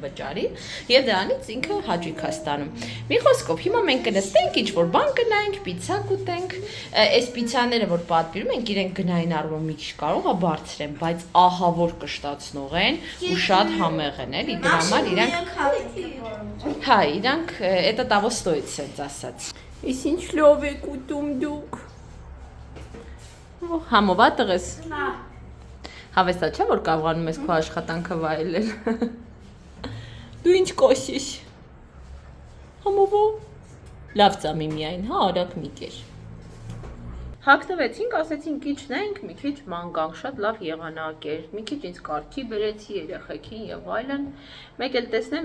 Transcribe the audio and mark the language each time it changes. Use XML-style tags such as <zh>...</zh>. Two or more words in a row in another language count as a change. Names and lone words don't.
<hy>վճարի եւ դրանից ինքը հաճույք է ստանում։ Մի խոսքով, հիմա մենք կնստենք, ինչ որ բան կնայենք, պիցցա կուտենք, այս պիցցաները որ պատվիրում ենք, իրենք գնային առումով մի քիչ կարող է բարձր են, բայց ահա որ կշտացնող են ու շատ համեղ են, էլի դրա համար իրանք Հա, իրանք</hy> <ru>это того стоит,</ru> <hy>sense ասած։ Իս ինչ լավ եք ուտում դուք։ Համովա տղես։ Հա։ Հավեսա չէ որ կարողանում ես քո աշխատանքը վայելել։ Դու ինչ կոսես։ Համովո։ Լավ ծամի միայն, հա, արագ մի կեր։ Հագնվեցինք, ասեցինք ինչ նայենք, մի քիչ ման գանք, շատ լավ եղանակ էր, մի քիչ ինձ կարգի բերեցի երեխեքին եւ այլն։ Մեկ էլ տեսնեմ</hy>